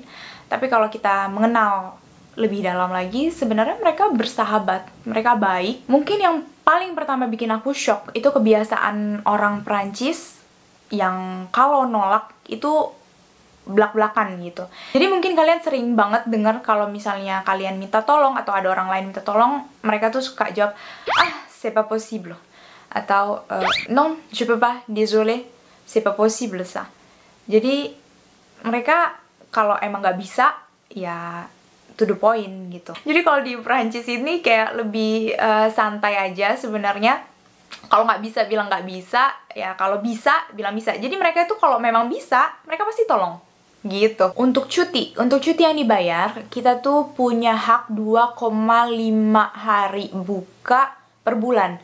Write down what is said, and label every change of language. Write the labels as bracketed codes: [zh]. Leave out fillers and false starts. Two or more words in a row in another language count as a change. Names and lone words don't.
[id] Tapi kalau kita mengenal lebih dalam lagi, sebenarnya mereka bersahabat, mereka baik. Mungkin yang paling pertama bikin aku shock itu kebiasaan orang Prancis yang kalau nolak itu belak-belakan gitu. Jadi mungkin kalian sering banget dengar kalau misalnya kalian minta tolong atau ada orang lain minta tolong, mereka tuh suka jawab, [fr] ah, c'est pas possible. Atau, non, je peux pas, désolé, c'est pas possible ça. [id] Jadi mereka kalau emang nggak bisa, ya [en] to the point [id] gitu. Jadi kalau di Prancis ini kayak lebih santai aja sebenarnya. Kalau nggak bisa bilang nggak bisa, ya kalau bisa bilang bisa. Jadi mereka itu kalau memang bisa, mereka pasti tolong. Gitu. Untuk cuti yang dibayar, kita tuh punya hak 2,5 hari buka per bulan.